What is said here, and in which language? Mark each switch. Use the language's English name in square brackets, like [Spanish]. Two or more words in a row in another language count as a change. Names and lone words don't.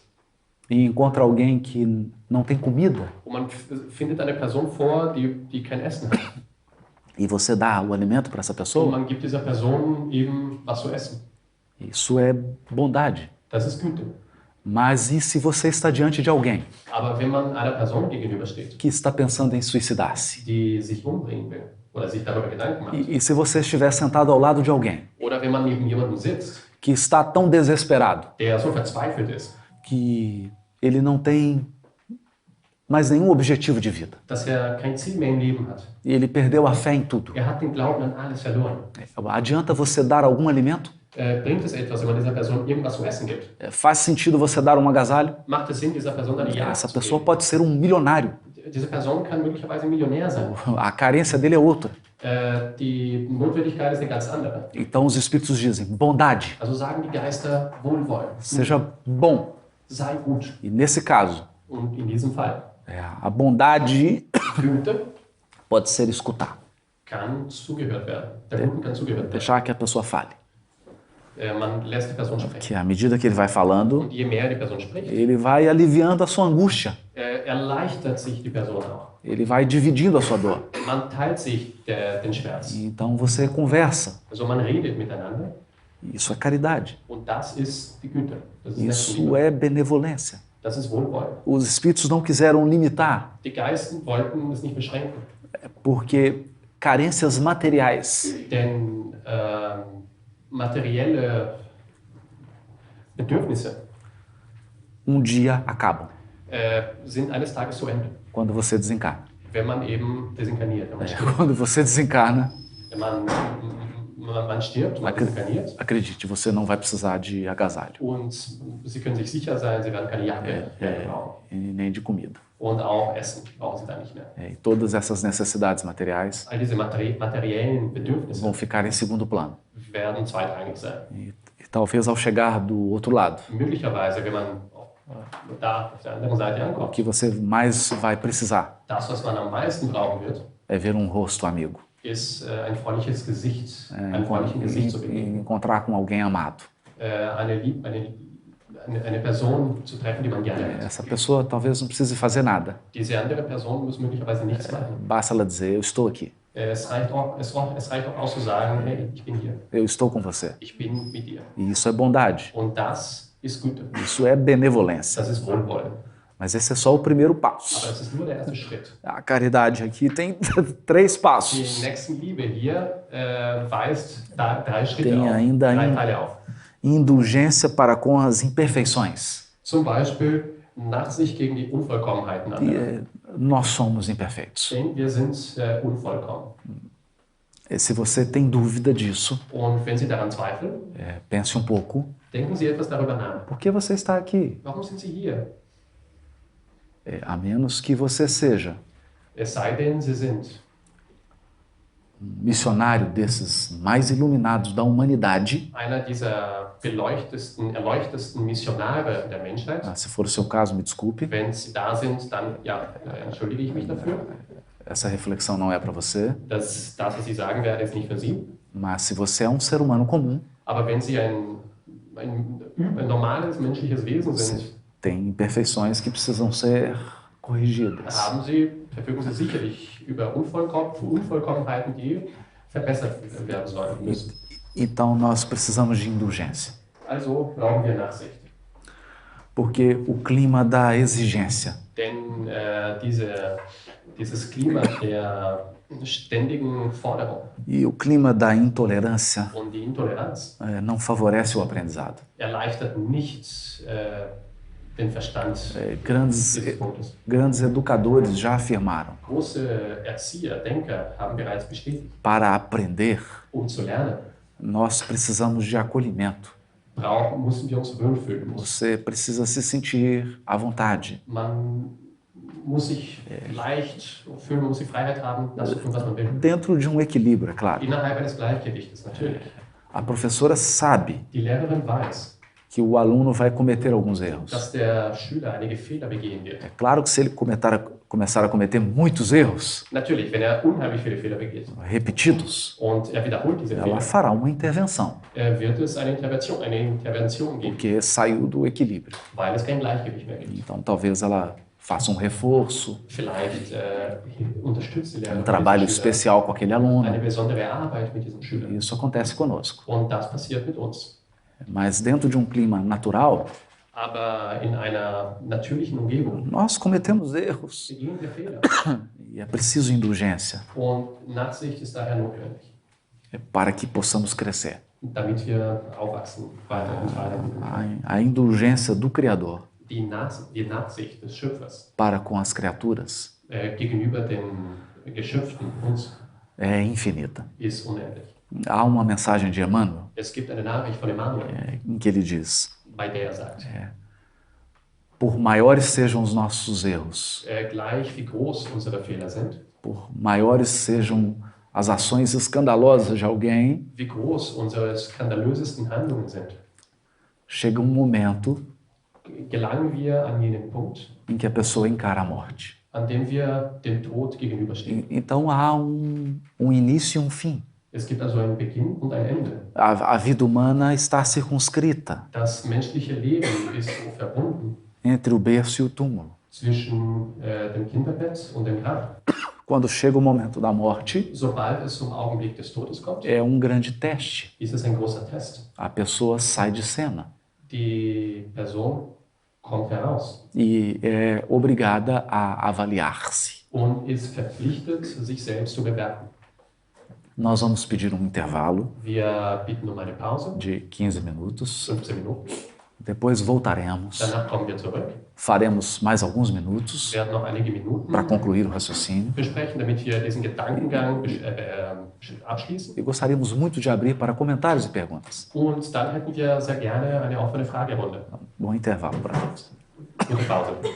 [Portuguese] e encontra alguém que não tem comida [German] und man findet eine Person vor, die kein Essen hat, [Portuguese] e você dá o alimento para essa [German] und [Portuguese] pessoa, [German] man gibt dieser Person eben was zu essen, [Portuguese] isso é bondade. [German] das ist Güte. [Portuguese] Mas e se você está diante de alguém [German] Aber wenn man einer Person gegenübersteht, [Portuguese] que está pensando em suicidar-se? [German] die sich umbringen will oder sich darüber Gedanken macht, [Portuguese] E se você estiver sentado ao lado de alguém [German] oder wenn man neben jemandem sitzt, [Portuguese] que está tão desesperado [German] der so verzweifelt ist, [Portuguese] que ele não tem mais nenhum objetivo de vida [German] dass er kein Ziel mehr im Leben hat. [Portuguese] e ele perdeu a fé em tudo, [German] Er hat den Glauben an alles verloren. [Portuguese] adianta você dar algum alimento? [German] Bringt es etwas, wenn man dieser Person irgendwas zu essen gibt? [Portuguese] Faz sentido você dar um agasalho? [German] Macht es Sinn, dieser Person eine Jagd [Portuguese] Essa [German] zu [Portuguese] pessoa [German] geben? [Portuguese] pode ser um milionário, [German] Diese Person kann möglicherweise ein Millionär sein. [Portuguese] a carência dele é outra. [German] Die Notwendigkeit ist eine ganz andere. [Portuguese] Então os espíritos dizem: bondade, [German] Also sagen die Geister Wohlwollen. [Portuguese] seja bom. [German] Sei gut. [Portuguese] E nesse caso, [German] Und in diesem Fall, [Portuguese] a bondade [German] Güte [Portuguese] pode ser escutar, [German] kann zugehört werden. Der Guten kann zugehört werden. [Portuguese] deixar que a pessoa fale. [German] Man lässt die Person sprechen. [Portuguese] Que à medida que ele vai falando, [German] Und je mehr die Person spricht, [Portuguese] ele vai aliviando a sua angústia, [German] erleichtert sich die Person auch. [Portuguese] ele vai dividindo a sua dor. [German] Man teilt sich den Schmerz. [Portuguese] Então você conversa. [German] Also man redet miteinander [Portuguese] Isso é caridade. [German] und das ist die Güte. Das ist [Portuguese] Isso [German] Nächstenliebe. [Portuguese] é benevolência. [German] Das ist Wohlwollen. [Portuguese] Os espíritos não quiseram limitar, [German] Die Geister wollten es nicht beschränken, [Portuguese] porque carências materiais [German] denn materielle Bedürfnisse [Portuguese] dia acabam, [German] sind eines Tages zu Ende, [Portuguese] quando você desencarna. [German] wenn man eben desinkarniert. Wenn man stirbt, [Portuguese] Quando você desencarna, [German] wenn man stirbt, man desinkarniert. [Portuguese] acredite, você não vai precisar de agasalho [German] Und Sie können sich sicher sein, Sie werden keine Jacke mehr brauchen. [Portuguese] e nem de comida. [German] Und auch Essen brauchen Sie da nicht mehr. [Portuguese] E todas essas necessidades materiais [German] All diese materiellen Bedürfnisse [Portuguese] vão ficar em segundo plano. [German] werden zweitrangig sein. [Portuguese] E talvez ao chegar do outro lado, [German] Möglicherweise, wenn man da auf der anderen Seite [Portuguese] o [German] ankommt, [Portuguese] que você mais vai precisar [German] das, was man am meisten brauchen wird, [Portuguese] é ver um rosto amigo, [German] ist ein freundliches Gesicht, einem freundlichen Gesicht zu begegnen. [Portuguese] encontrar com alguém amado. [German] Eine Person zu treffen, die man gerne hat. [Portuguese] Essa pessoa talvez não precise fazer nada. [German] Diese andere Person muss möglicherweise nichts machen. [Portuguese] Basta ela dizer, eu estou aqui, [German] Es reicht auch aus zu sagen, hey, ich bin hier, [Portuguese] eu estou com você. [German] ich bin mit dir. [Portuguese] E isso é bondade, [German] Und das ist Güte, [Portuguese] isso é benevolência. [German] das ist Wohlwollen. [Portuguese] Mas esse é só o primeiro [German] Aber [Portuguese] passo. [German] es ist nur der erste Schritt. [Portuguese] A caridade aqui tem 3 [German] Die [Portuguese] passos. [German] Nächstenliebe hier weist 3 Schritte [Portuguese] Tem [German] auf, [Portuguese] ainda [German] 3 Teile auf. [Portuguese] Indulgência para com as imperfeições. [German] Zum Beispiel Nachsicht gegen die Unvollkommenheiten anderer. [Portuguese] Nós somos imperfeitos. [German] Denn wir sind unvollkommen. [Portuguese] E se você tem dúvida disso, [German] Und wenn Sie daran zweifeln, [Portuguese] pense um pouco. [German] denken Sie etwas darüber nach. [Portuguese] Por que você está aqui? [German] Warum sind Sie hier? [Portuguese] A menos que você seja [German] Es sei denn, Sie sind [Portuguese] missionário desses mais iluminados da humanidade. [German] einer dieser erleuchtesten Missionare der Menschheit. [Portuguese] Se for o seu caso, me desculpe. [German] Wenn Sie da sind, dann ja, entschuldige ich mich dafür. [Portuguese] Essa reflexão não é para você. [German] Das, was ich sagen werde, ist nicht für Sie. [Portuguese] Mas se você é um ser humano comum, [German] Aber wenn Sie ein normales menschliches Wesen sind, [Portuguese] tem imperfeições que precisam ser corrigidas. [German] verfügen Sie sicherlich über Unvollkommenheiten, die verbessert werden sollen müssen. [Portuguese] Então nós precisamos de indulgência. [German] Also brauchen wir Nachsicht. [Portuguese] Porque o clima da exigência [German] Denn dieses Klima der ständigen Forderung [Portuguese] e o clima da intolerância [German] und die Intoleranz [Portuguese] não favorece o aprendizado. [German] erleichtert nicht den Verstand dieses Punktes. [Portuguese] Grandes educadores já afirmaram: [German] Große Erzieher, Denker haben bereits bestätigt, [Portuguese] para aprender, [German] zu lernen, [Portuguese] nós precisamos de acolhimento. [German] müssen wir uns wohlfühlen. [Portuguese] Você precisa se sentir à vontade. [German] Man muss sich leicht fühlen, man muss die Freiheit haben, das zu tun, was man will. [Portuguese] Dentro de um equilíbrio, é claro. [German] Innerhalb eines Gleichgewichtes, natürlich. [Portuguese] A professora sabe [German] Die Lehrerin weiß, [Portuguese] que o aluno vai cometer alguns erros. [German] dass der Schüler einige Fehler begehen wird. [Portuguese] É claro que se ele começar a cometer muitos erros [German] Natürlich, wenn unheimlich viele Fehler begeht [Portuguese] repetidos, [German] und wiederholt diese [Portuguese] ela [German] Fehler, [Portuguese] fará uma intervenção, [German] wird es eine Intervention geben, [Portuguese] porque saiu do equilíbrio. [German] weil es kein Gleichgewicht mehr gibt. [Portuguese] Então talvez ela faça um reforço, [German] Vielleicht unterstützt die Lehrerin [Portuguese] trabalho [German] diesen Schüler, [Portuguese] especial com aquele aluno. [German] eine besondere Arbeit mit diesem Schüler. [Portuguese] Isso acontece conosco. [German] Und das passiert mit uns. [Portuguese] Mas dentro de um clima natural, [German] Aber in einer natürlichen Umgebung [Portuguese] nós cometemos erros [German] begehen wir Fehler. [Portuguese] e é preciso indulgência [German] Und Nachsicht ist daher notwendig, [Portuguese] para que possamos crescer. [German] damit wir aufwachsen, weiter und weiter. [Portuguese] A indulgência do Criador [German] Die Nachsicht des Schöpfers [Portuguese] para com as criaturas [German] gegenüber den Geschöpfen, uns, [Portuguese] é infinita. [German] ist unendlich. [Portuguese] Há uma mensagem de Emmanuel [German] Es gibt eine Nachricht von Emmanuel, [Portuguese] em que ele diz: [German] bei der sagt, [Portuguese] por maiores sejam os nossos erros, [German] gleich wie groß unsere Fehler sind, [Portuguese] por maiores sejam as ações escandalosas de alguém, [German] wie groß unsere skandalösesten Handlungen sind, [Portuguese] chega um momento [German] gelangen wir an jenen Punkt, [Portuguese] em que a pessoa encara a morte. [German] an dem wir dem Tod gegenüberstehen. [Portuguese] Então há um início e um fim. [German] Es gibt also einen Beginn und ein Ende. [Portuguese] A vida humana está circunscrita [German] Das menschliche Leben ist so verbunden [Portuguese] entre o berço e o túmulo. [German] zwischen dem Kinderbett und dem Grab. [Portuguese] Quando chega o momento da morte, [German] Sobald es zum Augenblick des Todes kommt, [Portuguese] é um grande teste. [German] ist es ein großer Test. [Portuguese] A pessoa sai de cena [German] Die Person kommt heraus [Portuguese] e é obrigada a avaliar-se. [German] und ist verpflichtet, sich selbst zu bewerten. [Portuguese] Nós vamos pedir um intervalo [German] Wir bitten eine Pause, [Portuguese] de 15 minutos. [German] 15 Minuten. [Portuguese] Depois voltaremos. [German] Danach kommen wir zurück, [Portuguese] Faremos mais alguns minutos [German] werden noch einige Minuten [Portuguese] para concluir o raciocínio. [German] besprechen, damit wir diesen Gedankengang abschließen. [Portuguese] E gostaríamos muito de abrir para comentários e perguntas. [German] Und dann hätten wir sehr gerne eine offene Fragerunde. [Portuguese] Bom intervalo para todos. [German] Gute Pause.